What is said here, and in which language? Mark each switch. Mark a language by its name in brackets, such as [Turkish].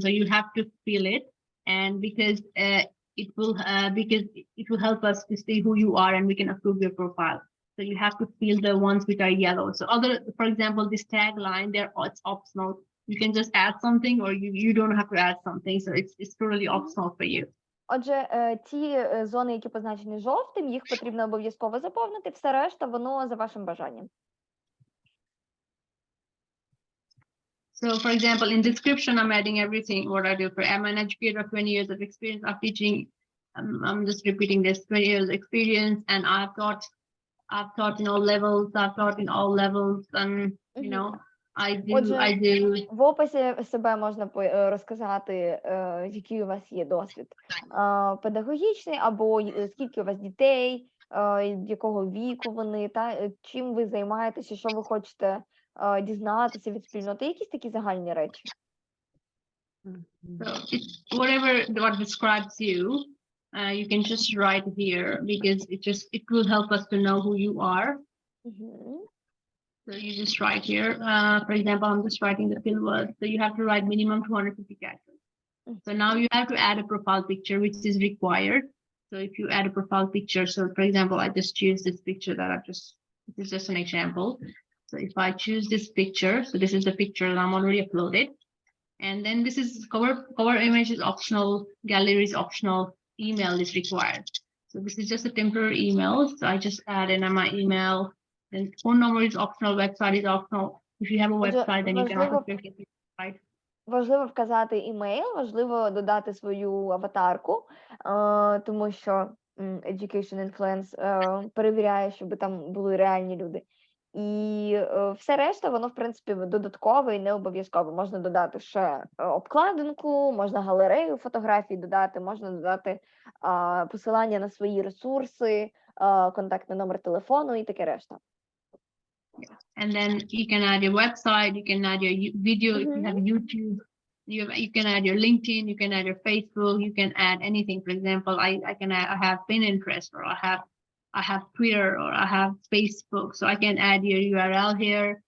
[English] So you have to fill it, and because it will help us to see who you are, and we can approve your profile. So you have to fill the ones which are yellow. So for example, this tagline, it's optional. You can just add something, or you don't have to add something. So it's totally optional for you. [Ukrainian] Отже, ті зони, які позначені жовтим, їх потрібно обов'язково заповнити, все решта, воно за вашим бажанням. [English] So, for example, in description, I'm adding everything what I do. I'm an educator of 20 years of experience of teaching. I'm just repeating this 20 years experience, and I've taught in all levels. I've taught in all levels, and I do. [Ukrainian] В описі себе можна розказати, який у вас є досвід педагогічний, або скільки у вас дітей, якого віку вони, чим ви займаєтеся, що ви хочете дізнатися від спільноти, якісь такі загальні речі. [English] So what describes you, you can just write here because it will help us to know who you are. So you just write here. For example, I'm just writing the fill word. So you have to write minimum 250 characters. So now you have to add a profile picture, which is required. So if you add a profile picture, so for example, I just choose this picture this is just an example. So if I choose this picture, so this is the picture that I'm already uploaded. And then this is cover image is optional, gallery is optional, email is required. So this is just a temporary email. So I just add in my email. Then phone number is optional, website is optional. If you have a website, then you can also click it. Right? [Ukrainian] Важливо вказати імейл, важливо додати свою аватарку, тому що Education Influence перевіряє, щоб там були реальні люди. І все решта, воно, в принципі, додаткове і не обов'язково. Можна додати ще обкладинку, можна галерею фотографій додати, можна додати посилання на свої ресурси, контактний номер телефону і таке решта. [English] And then you can add your website, you can add your video, if you have YouTube, you can add your LinkedIn, you can add your Facebook, you can add anything. For example, I can add, I have Pinterest, or I have Twitter, or I have Facebook, so I can add your URL here.